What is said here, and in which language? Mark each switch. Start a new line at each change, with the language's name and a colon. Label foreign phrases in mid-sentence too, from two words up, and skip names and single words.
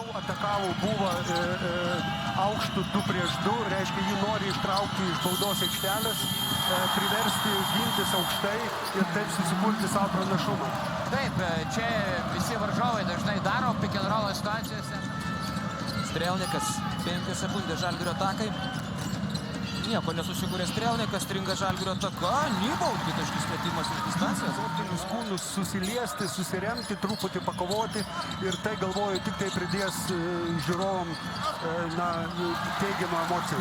Lithuanian: atakavo, buvo aukštų 2-2, reiškia, jį nori ištraukti iš baudos aikštelės, priversti gintis aukštai ir taip susikurti savo pranašumą. Taip, čia visi varžovai dažnai daro
English: pick and roll
Lithuanian: situacijose. Strelnikas, 5 sekundės Žalgirio atakai. Nieko nesusikūrė Strelnikas, stringa Žalgirio ataka. Nybau, dvitaškis metimas iš distancijos. Sportinius kūnus susiliesti, susiremti, truputį pakovoti ir tai, galvoju, tik tai pridės žiūrovom teigiamą emociją.